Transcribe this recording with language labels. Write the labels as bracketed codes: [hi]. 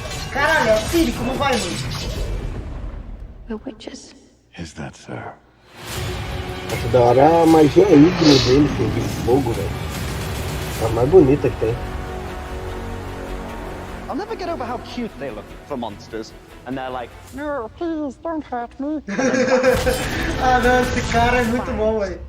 [pt] Caralho, Siri, como vai, mano? [en] We're witches. Is that so? [pt] Acho da hora a magia híbrida dele, assim, de fogo, velho. É a mais bonita que tem. [en] I'll never get over how cute they look for monsters. And they're like, no, please, don't hurt me. [pt] Ah, não, esse cara é muito bom, velho.